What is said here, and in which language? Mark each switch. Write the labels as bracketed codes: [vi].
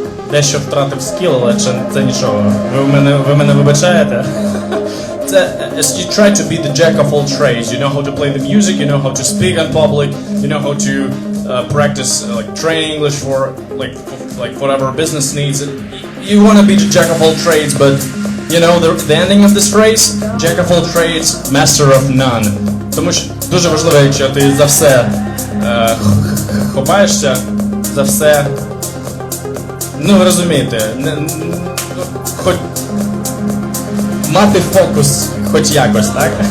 [uk] Дещо втратив скіл, але це нічого. Ви мене вибачаєте? [en] As you try to be the jack of all trades, you know how to play the music, you know how to speak in public, you know how to practice like train English for like whatever business needs. You want to be the jack of all trades, but you know the ending of this phrase, jack of all trades, master of none. [uk] Тому що дуже важливо, якщо ти за все хопаєшся, за все. Ну, ви розумієте, хоч мати фокус хоч якось, так?